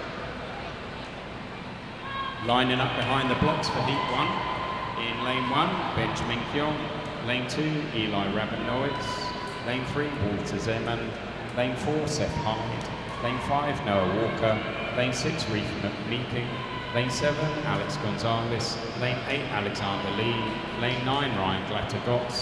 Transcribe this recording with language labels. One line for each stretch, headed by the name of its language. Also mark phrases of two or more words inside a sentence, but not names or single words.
English: Lining up behind the blocks for heat 1. In lane 1, Benjamin Kyong. Lane 2, Eli Rabinowitz. Lane 3, Walter Zeman. Lane 4, Seth Hyde. Lane 5, Noah Walker. Lane 6, Reef Meeking. Lane 7, Alex Gonzalez. Lane 8, Alexander Lee. Lane 9, Ryan Glatter-Gotts.